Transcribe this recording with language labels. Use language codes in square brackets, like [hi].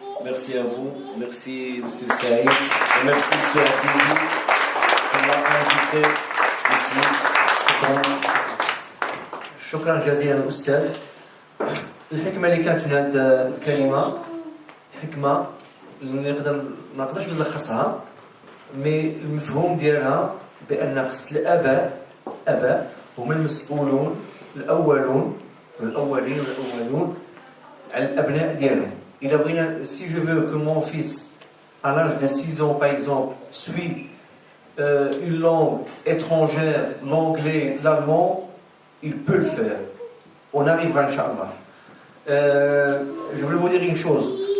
[fr] Merci à vous, merci M. Saïd, et merci M. Abdili qui m'a invité ici. [ar] شكرا جزيلا أستاذ. الحكمة اللي كانت من هذه الكلمة حكمة اللي ما نقدرش نلخصها، مي المفهوم ديالها بأن خص الآباء هما المسؤولون الأولون الأولين والأولون على الأبناء ديالهم. إلا بغينا [fr] si je veux que mon fils à l'âge de 6 ans par exemple suit une langue étrangère, l'anglais, l'allemand, il peut le faire. On arrivera, Inch'Allah. Je voulais vous dire une chose.